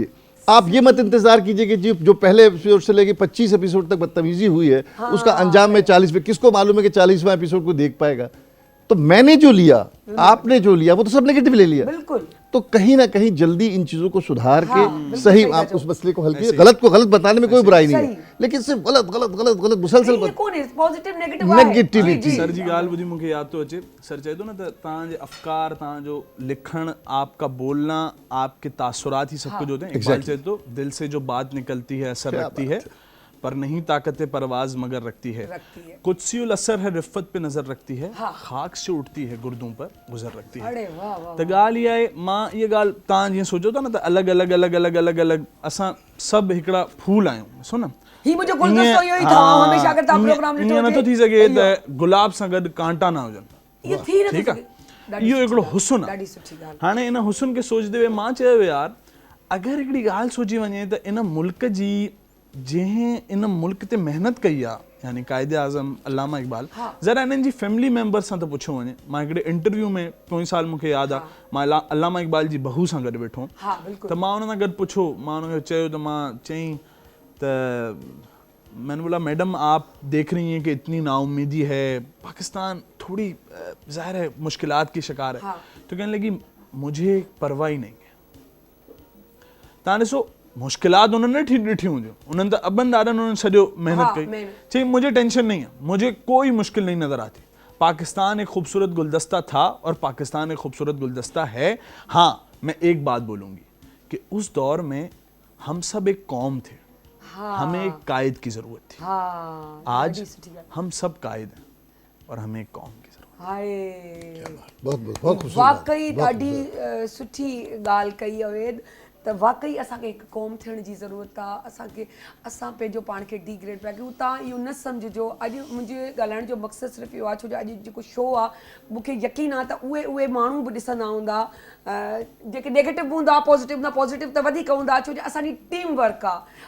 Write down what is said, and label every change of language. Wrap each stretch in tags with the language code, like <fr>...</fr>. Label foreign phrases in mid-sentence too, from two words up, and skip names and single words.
<hi>आप ये मत इंतजार कीजिए कि जो पहले एपिसोड से लेके 25 एपिसोड तक बदतमीजी हुई है उसका अंजाम में 40 में, किसको मालूम है कि 40वां एपिसोड को देख पाएगा। तो मैंने जो लिया, आपने जो लिया, वो तो सब नेगेटिव ले लिया। बिल्कुल। तो कहीं ना कहीं जल्दी इन चीजों को सुधार के सही आप उस मसले को हल कीजिए। गलत को गलत बताने में कोई बुराई नहीं है, लेकिन सिर्फ गलत गलत गलत गलत मुसलसल पॉजिटिव नेगेटिविटी।</hi> <sd>सर जी ॻाल्हि ॿुधी मूंखे यादि थो अचे, सर चए थो न त तव्हांजे अफ़कार, तव्हांजो लिखणु,</sd> <hi>आपका बोलना, आपके तासुरात ही सब कुछ होते हैं।</hi> <sd>इकबाल चए तो</sd> <hi>दिल से जो बात निकलती है असर रखती है, पर नहीं ताकत परवाज मगर रखती है। कुदसियुल असर है रिफ़त पे नज़र रखती है, खाक से उठती है गुर्दों पर गुजर रखती है।</hi> <sd>त ॻाल्हि इहा आहे, मां इहा ॻाल्हि तव्हां जीअं सोचो था न त अलॻि अलॻि अलॻि अलॻि अलॻि अलॻि असां सभु हिकिड़ा फूल आहियूं, ॾिसो न। ईअं नथो थी सघे त गुलाब सां गॾु कांटा न हुजनि, ठीकु आहे। इहो हिकिड़ो हुस्न आहे। हाणे इन हुस्न खे सोचदे हुए मां चयो यार, अगरि हिकिड़ी ॻाल्हि सोची वञे त इन मुल्क जी, जंहिं इन मुल्क ते महिनत कई आहे, यानी कायदे आज़म अल्लामा इक़बाल, ज़रा इन्हनि जी फैमिली मेंबर सां त पुछो वञे। मां हिकिड़े इंटरव्यू में पोइ साल मूंखे यादि आहे, मां अल्लामा इक़बाल जी बहू सां गॾु वेठो हुउमि, त मां हुन सां गॾु पुछो, मां हुनखे चयो त मां चईं त</sd> <hi>मैंने बोला मैडम आप देख रही हैं कि इतनी नाउम्मीदी है, पाकिस्तान थोड़ी ज़ाहिर है मुश्किलात की शिकार है। तो कहने लगी मुझे परवाह ही नहीं है।</hi> <sd>तव्हां ॾिसो मुश्किलात उन्होंने ॾिठी हुयूं, उन्होंने तो अबन दादा उन्होंने सॼो मेहनत कई।</sd> <hi>चई मुझे टेंशन नहीं है, मुझे कोई मुश्किल नहीं नज़र आती। पाकिस्तान एक खूबसूरत गुलदस्ता था और पाकिस्तान एक खूबसूरत गुलदस्ता है। हाँ, मैं एक बात बोलूँगी कि उस दौर में हम सब एक कौम थे, हमें एक कायद की ज़रूरत थी। आज हम सब कायद हैं और हमें एक कौम की ज़रूरत। बहुत</hi> <sd>वाकई ॾाढी सुठी ॻाल्हि कई अवेद, त वाकई असांखे हिकु क़ौम थियण जी ज़रूरत आहे। असां पंहिंजो पाण खे डिग्रेड पिया कयूं। तव्हां इहो न सम्झिजो, अॼु मुंहिंजे ॻाल्हाइण जो मक़सदु सिर्फ़ु इहो आहे, छो जो अॼु जेको शो आहे मूंखे यकीन आहे त उहे माण्हू बि ॾिसंदा हूंदा जेके नेगेटिव हूंदा, पॉज़िटिव न पॉज़िटिव त वधीक हूंदा, छो जो असांजी</sd> <en>team work</en> <sd>आहे।</sd>